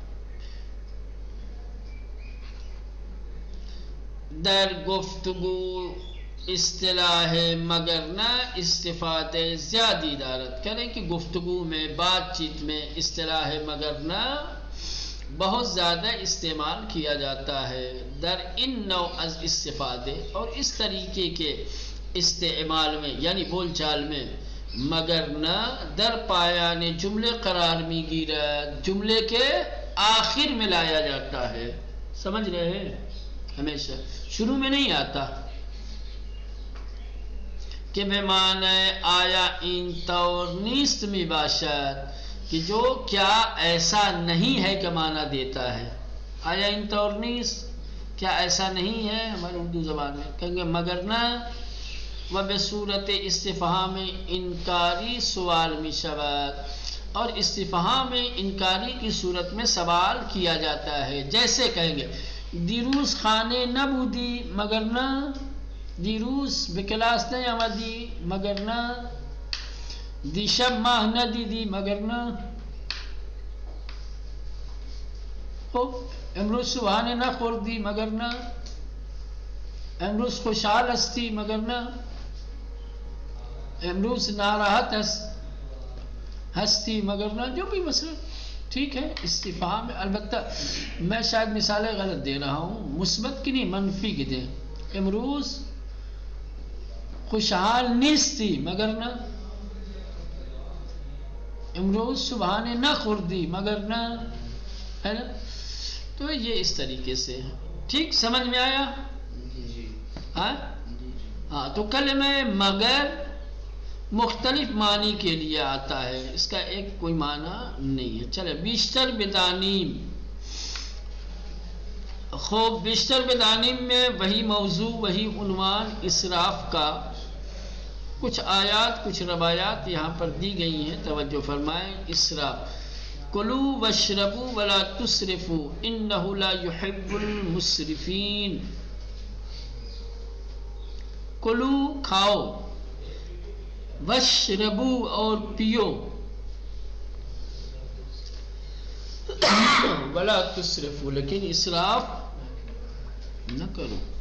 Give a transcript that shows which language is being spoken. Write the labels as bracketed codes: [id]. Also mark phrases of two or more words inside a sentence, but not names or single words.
[fa] در گفتگو اصطلاح مگر نہ استفادہ زیادی دارت. [ur] کریں کہ گفتگو میں، بات چیت میں اصطلاح مگر نہ بہت زیادہ استعمال کیا جاتا ہے [fa] در ان نوع از استفادے، [ur] اور اس طریقے کے استعمال میں یعنی بول چال میں، [fa] مگر نہ در پایان جملے قرار می گیرد، [ur] جملے کے آخر میں لایا جاتا ہے. سمجھ رہے ہیں؟ ہمیشہ شروع میں نہیں آتا کہ [fa] بے معنی آیا این طور نیست می باشد، [ur] کہ جو کیا ایسا نہیں ہے کہ معنی دیتا ہے. [fa] آیا این طور نیست، [ur] کیا ایسا نہیں ہے ہماری اردو زبان میں کہیں گے مگر نہ. [fa] و بصورت استفہام انکاری سوال می شود، [ur] اور استفہام انکاری کی صورت میں سوال کیا جاتا ہے. جیسے کہیں گے [fa] دیروز خانے نبودی مگر نہ، دیروز به کلاس نیامدی مگر نه، دیشب ماه ندیدی مگر نه. خب امروز صبحانه نخوردی مگر نه، امروز خوشحال هستی مگر نه، امروز ناراحت ہستی مگر نہ. [ur] جو بھی مسئلہ ٹھیک ہے استفہام میں. البتہ میں شاید مثالیں غلط دے رہا ہوں، مثبت کی نہیں منفی کی دیں. [fa] امروز خوشحال نیستی مگر نہ، امروز صبحانے نہ خوردی مگر نہ، [ur] ہے نا. تو یہ اس طریقے سے ٹھیک سمجھ میں آیا؟ ہاں تو کلمہ مگر مختلف معنی کے لیے آتا ہے، اس کا ایک کوئی معنی نہیں ہے. [fa] چلے بیشتر بدانیم. خوب بیشتر بدانیم [ur] میں وہی موضوع وہی عنوان اسراف کا. کچھ آیات کچھ روایات یہاں پر دی گئی ہیں، توجہ فرمائیں. [ar] اسراف کلو واشربوا ولا تسرفوا انہ لا يحب المسرفین. [ur] کلو کھاؤ، واشربوا اور پیو، [ar] ولا تسرفوا [ur] لیکن اسراف نہ کرو.